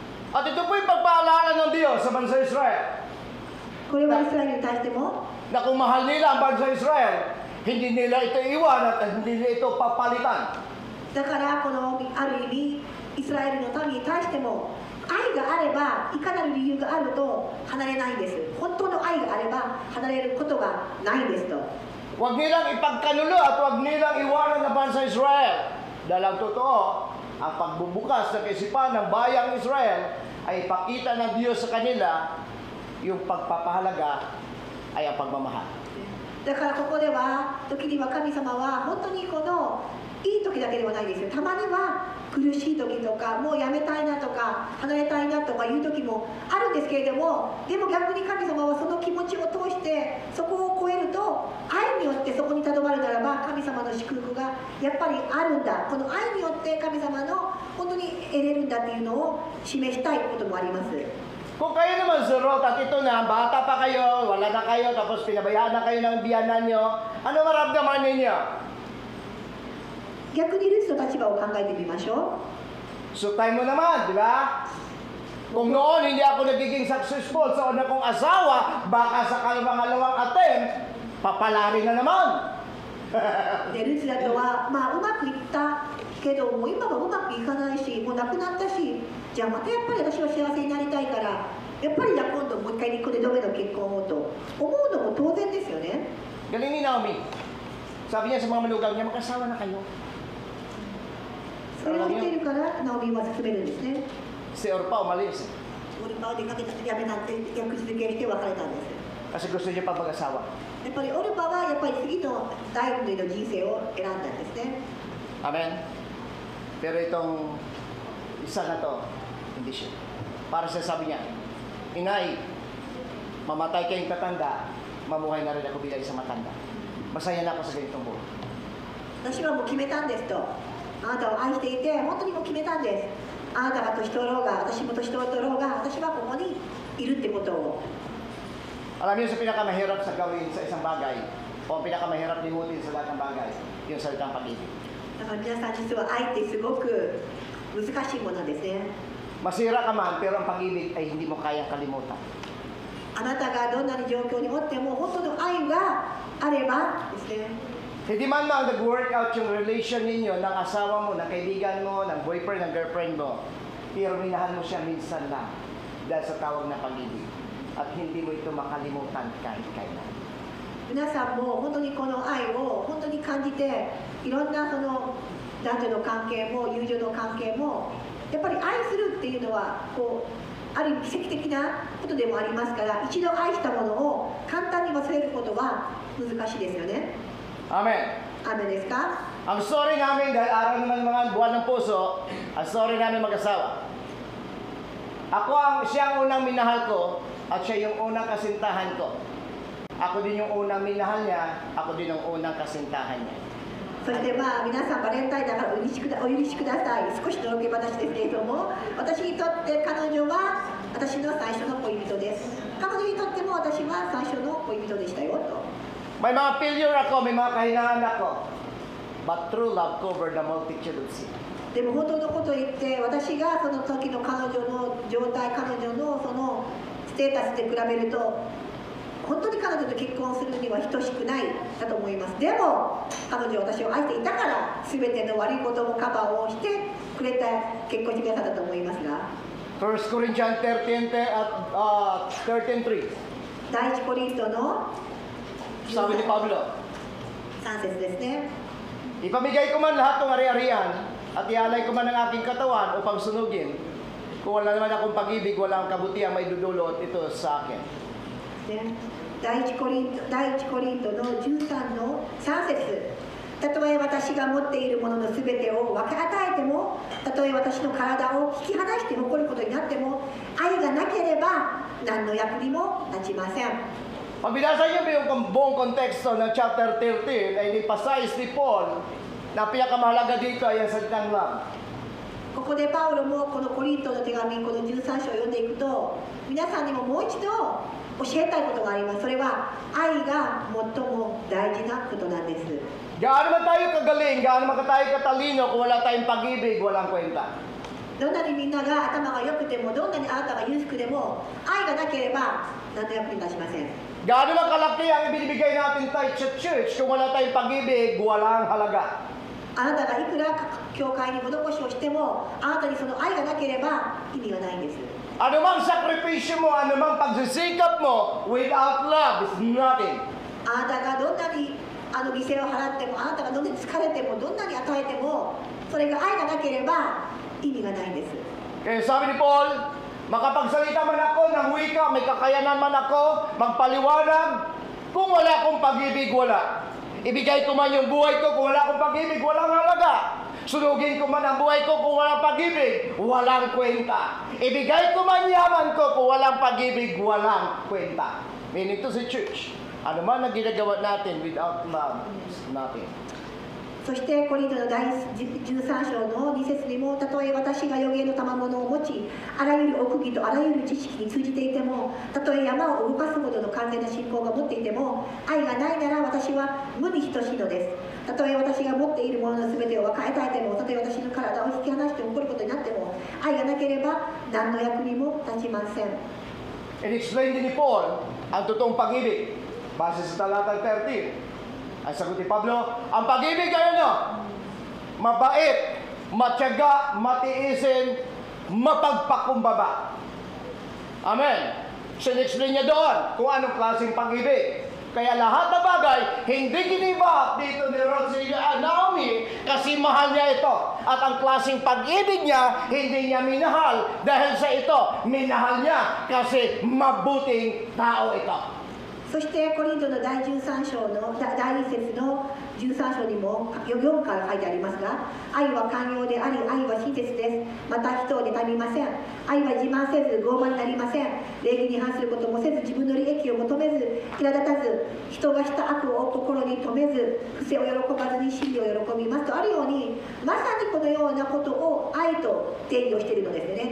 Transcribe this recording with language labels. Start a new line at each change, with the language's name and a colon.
Filipino: At ito po yung pagpaalala ng Diyos sa bansa Israel.
Japanese: これはイスラエルに対しても
Filipino: Na kung mahal nila ang bansa Israel, hindi nila ito iwan at hindi nila ito papalitan.
Japanese: だからこのある意味イスラエルの民に対しても愛があればいかなる理由があると離れないんです。本当の愛があれば離れることがないんですと。
Filipino: Huwag nilang ipagkanulo at huwag nilang iwanan ang bansa Israel. Dahil ang totoo, ang pagbubukas ng kaisipan ng bayang Israel ay ipakita ng Diyos sa kanila yung pagpapahalaga ay ang pagmamahal.
Japanese: だからここでは時には神様は本当にこのいい時だけではないですよ。たまには苦しい時とかもうやめたいなとか離れたいなとかいう時もあるんですけれども、でも逆に神様はその気持ちを通してそこを超えると愛によってそこにとどまるならば神様の祝福がやっぱりあるんだ。この愛によって神様の本当に得れるんだっていうのを示したいこともあります。
Filipino: Kung kayo naman surot at ito na, bata pa kayo, wala na kayo, tapos pinabayaan na kayo ng biyanan nyo, ano maramdaman ninyo?
Japanese: 逆にルツの立場を考えてみましょう。
Filipino: Sutay mo naman, di ba? Kung noon hindi ako nagiging successful sa una kong asawa, baka sa pangalawang attempt, papalari na naman.
Japanese: でルツだとは、まあうまくいったけどもう今はうまくいかないし、もう亡くなったし、じゃあまたやっぱり私は幸せになりたいから、やっぱりじゃあ今度もう一回2度目の結婚をと思うのも当然ですよね。
Filipino: Galing ni Naomi. Sabi niya sa mga manugang niya, mag-asawa na kayo.
Japanese: それを見ているからナオミは進めるんですね。
Filipino: Si Orpa umalis.
Japanese: オルパを出かけたやめなんて役続けして別れたんです。
Filipino: Kasi gusto niya pa mag-asawa.
Japanese: やっぱりオルパはやっぱり次の第二の人生を選んだんですね。
Filipino: Amen? Pero itong isa na to, hindi siya. Para sa sabi niya, Inay, mamatay kayong tatanda, mamuhay na rin ako bilang isang matanda. Masaya na ako sa ganitong buhay.
Japanese: 私はもう決めたんですと。あなたを愛していて本当にもう決めたんです。あなたが年取ろうが私も年取ろうが私はここにいるってことを。
Filipino: Alam niyo sa pinakamahirap sa gawin sa isang bagay, o ang pinakamahirap limutin sa lahat ng bagay, yung salitang pag-ibig.
Japanese: だから皆さん実は愛ってすごく難しいものですね。
Filipino: Masira ka man, pero ang pag-ibig ay hindi mo kayang kalimutan.
Japanese: あなたがどんなに状況におっても本当の愛があればですね。
Filipino: Hindi man lang nag-work out yung relation ninyo ng asawa mo, ng kaibigan mo, ng boyfriend, ng girlfriend mo, pero minahan mo siya minsan lang dahil sa tawag na pag-ibig. At hindi mo ito makalimutan kahit kailan.
Japanese: 皆さんも本当にこの愛を本当に感じていろんなその男女の関係も友情の関係もやっぱり愛するっていうのはこうある意味奇跡的なことでもありますから一度愛したものを簡単に忘れることは難しいですよね。
Filipino: Amen.
Japanese: アメですか？
Filipino: Ang story namin, dahil araw naman mga buwan ng puso, ang story namin mag-asawa. Siya ang unang minahal ko at siya yung unang kasintahan ko. Ako din yung unang minahal niya, ako din ang unang kasintahan niya.
Japanese: そしてまあ皆さんバレンタインだからお許しください。少しのろけ話ですけれども、私にとって彼女は私の最初の恋人です。彼女にとっても私は最初の恋人でしたよと。
Filipino: May mga failure ako, may mga kahinaan ako.
English: But true love covered the multitude of sin.
Japanese: でも本当のことを言って私がその時の彼女の状態彼女のそのステータスで比べると本当に彼女と結婚するには等しくないだと思います。でも彼女は私を愛していたから全ての悪いこともカバーをしてくれた結婚してくれたと思いますが
English: 1 Corinthians 13:3.
Japanese: 第一コリントの
Filipino: Sabi ni Pablo,
Japanese: 3節ですね。
Filipino: ipamigay ko man lahat ng ari-arian at ialay ko man ang aking katawan upang sunugin. Kung wala naman akong pag-ibig, wala akong kabutihan may dudulot ito sa akin.
Japanese: ね、第一コリントの13の3節。たとえ私が持っているもののすべてを分け与えても、たとえ私の体を引き離して残ることになっても、愛がなければ何の役にも立ちません。
Filipino: Pag binasa niyo yung buong konteksto ng chapter 13, ay ni-emphasize ni Paul na pinakamahalaga dito ay ang salitang love.
Japanese: ここでパウロもこのコリントの手紙この13章を読んでいくと皆さんにももう一度教えたいことがあります。それは愛が最も大事なことなんです。
Filipino: Gaano man tayo kagaling, gaano man tayo katalino, kung wala tayong pag-ibig, walang kwenta.
Japanese: どんなにみんなが頭が良くても、どんなにあなたが裕福でも、愛がなければ何の役に立ちません。
Filipino: Gaano lang kalaki ang ibinibigay natin tayo sa church, kung wala tayong pag-ibig, walang halaga.
Japanese: あなたがいくら教会に施しをしても、あなたにその愛がなければ意味がないんです。
Filipino: Ano mang sakripisyo mo, ano mang pagsisikap mo,
English: without love is nothing.
Japanese: あなたがどんなに犠牲を払っても、あなたがどんなに疲れても、どんなに与えても、それが愛がなければ意味がないんです。
Filipino: Kaya sabi ni Paul, makapagsalita man ako ng wika, may kakayanan man ako, magpaliwanag, kung wala akong pag-ibig, wala. Ibigay ko man yung buhay ko, kung wala akong pag-ibig, walang halaga. Sunugin ko man ang buhay ko, kung walang pag-ibig, walang kwenta. Ibigay ko man yaman ko, kung walang pag-ibig, walang kwenta. Meaning to sa church, ano man ang ginagawa natin
English: without love is nothing.
Japanese: そしてコリントの第13章の2節にも、たとえ私が預言の賜物を持ち、あらゆる奥義とあらゆる知識に通じていても、たとえ山を動かすほどの完全な信仰が持っていても、愛がないなら私は無に等しいのです。たとえ私が持っているものの全てを分かえたえても、たとえ私の体を引き離して起こることになっても、愛がなければ何の役にも立ちません。
Filipino: In-explain din ni Paul ang totoong pag-ibig base sa talatang 13. Ay sagot ni Pablo, ang pag-ibig ay ano? Mabait, matyaga, matiisin, mapagpakumbaba. Amen. Sin-explain niya doon kung anong klaseng pag-ibig. Kaya lahat na bagay, hindi giniba dito ni Naomi kasi mahal niya ito. At ang klaseng pag-ibig niya, hindi niya minahal dahil sa ito. Minahal niya kasi mabuting tao ito.
Japanese: そしてコリントの第13章の第2節の13章にも4から書いてありますが、愛は寛容であり、愛は親切です。また人を妬みません。愛は自慢せず傲慢になりません。礼儀に反することもせず、自分の利益を求めず、苛立たず、人がした悪を心に留めず、不正を喜ばずに真理を喜びますとあるように、まさにこのようなことを愛と定義をしているのですね。